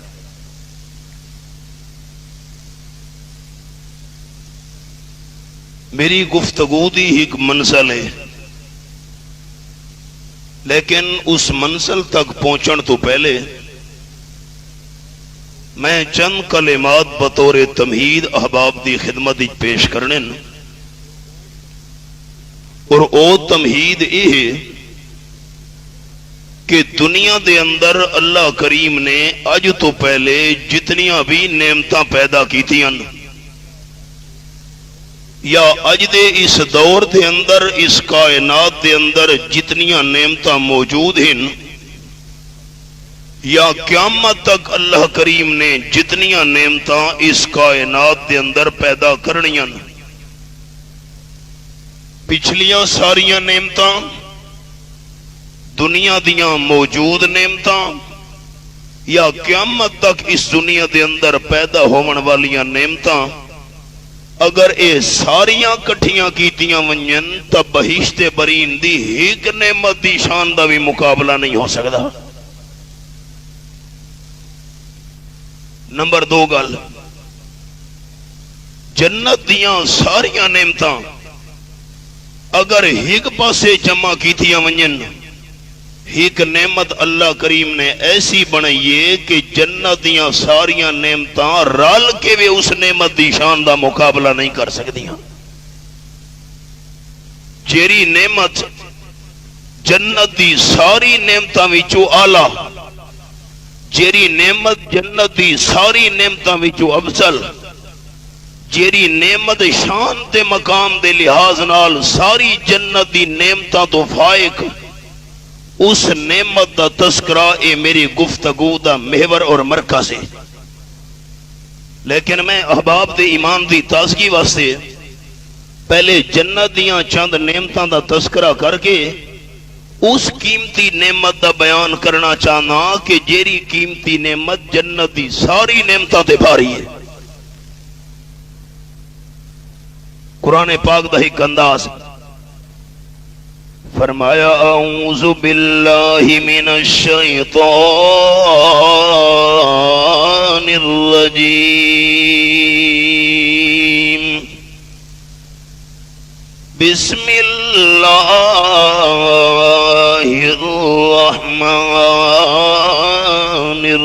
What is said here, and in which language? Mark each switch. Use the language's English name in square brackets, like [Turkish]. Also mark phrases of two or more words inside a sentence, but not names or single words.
[Punjabi] میری گفتگو دی ایک منزل ہے، لیکن اس منزل تک پہنچن تو پہلے میں چند کلمات بطور تمہید احباب دی خدمت پیش کرنے اور او تمہید یہ کہ دنیا دے اندر اللہ کریم نے اج تو پہلے جتنیاں بھی نعمتاں پیدا کیتیاں یا اج دے اس دور دے اندر اس کائنات دے اندر جتنیاں نعمتاں موجود ہیں یا قیامت تک اللہ کریم نے جتنیاں نعمتاں اس کائنات دے اندر پیدا کرنیاں پچھلیاں ساریاں نعمتاں دنیا دیاں موجود نعمتاں یا قیامت تک اس دنیا دے اندر پیدا ہون والیاں نعمتاں اگر اے ساریاں کٹھیاں کیتیاں ونجن تب بہشت برین دی ایک نعمت دی شان دا بھی مقابلہ نہیں ہو سکتا۔ نمبر 2 گل، جنت دیاں ساریاں نعمتاں اگر ایک پاسے جمع کیتیاں ونجن ایک نعمت اللہ کریم نے ایسی بنائیے کہ جنت دیاں ساریاں نعمتاں رل کے بھی اس نعمت دی شان دا مقابلہ نہیں کر سکدیاں۔ جیری نعمت جنت دی ساری نعمتاں وچوں اعلی، جیری نعمت جنت دی ساری نعمتاں وچوں افضل، جیری نعمت شان تے مقام دے لحاظ نال ساری جنت دی نعمتاں تو فائق، اس نعمت دا تذکرہ اے میری گفتگو دا محور اور مرکز ہے۔ لیکن میں احباب دے ایمان دی تازگی واسطے پہلے جنت دیاں چند نعمتاں دا تذکرہ کر کے اس قیمتی نعمت دا بیان کرنا چاہنا کہ جیری قیمتی نعمت جنت دی ساری نعمتاں تے بھاری ہے۔ قرآن پاک دا ایک انداز فرمایا [Arabic] اعوذ باللہ من الشیطان الرجیم بسم اللہ الرحمن